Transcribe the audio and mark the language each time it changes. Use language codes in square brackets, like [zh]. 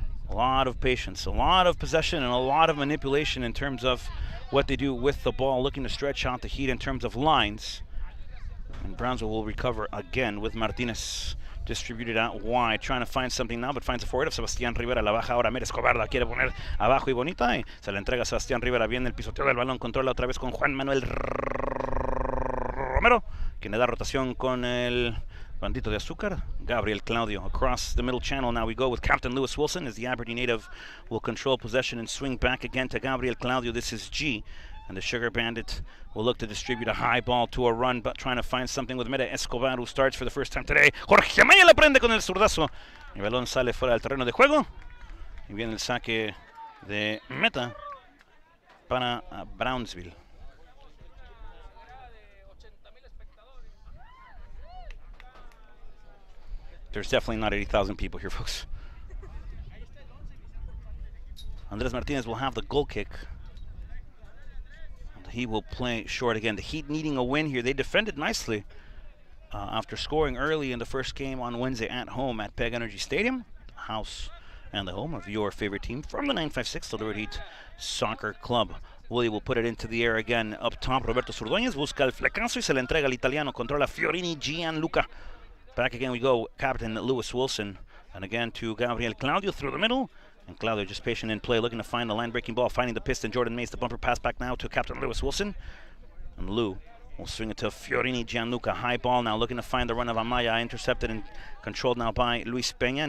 [en] A lot of patience, a lot of possession, and a lot of manipulation in terms of what they do with the ball, looking to stretch out the Heat in terms of lines. And Brownsville will recover again with Martinez distributed out wide, trying to find something now, but finds a forward of Sebastián Rivera. [es] La baja ahora, Mérez Escobar la quiere poner abajo y bonita, y se la entrega a Sebastián Rivera. Viene el pisoteo del balón, controla otra vez con Juan Manuel Romero, quien le da rotación con el bandito de azúcar, Gabriel Claudio. [en] Across the middle channel now we go with Captain Lewis Wilson, as the Aberdeen native will control possession and swing back again to Gabriel Claudio. This is G, And the Sugar Bandit will look to distribute a high ball to a run, but trying to find something with Meta Escobar, who starts for the first time today. [es] Jorge Amaya la prende con el zurdazo. El balón sale fuera del terreno de juego. Y viene el saque de meta para Brownsville. [en] There's definitely not 80,000 people here, folks. Andres Martinez will have the goal kick. He will play short again. The Heat needing a win here. They defended nicely after scoring early in the first game on Wednesday at home at Peg Energy Stadium, house and the home of your favorite team from the 956, the Laredo Heat Soccer Club. Willie will put it into the air again up top. [es] Roberto Zurdueñez busca el flecazo y se le entrega al italiano. Controla Fiorini Gianluca. [en] Back again we go, Captain Lewis Wilson. And again to Gabriel Claudio through the middle. And Claudio just patient in play, looking to find the line-breaking ball, finding the piston. Jordan Mays, the bumper pass back now to Captain Lewis Wilson. And Lou will swing it to Fiorini Gianluca. High ball now, looking to find the run of Amaya. Intercepted and controlled now by Luis Peña.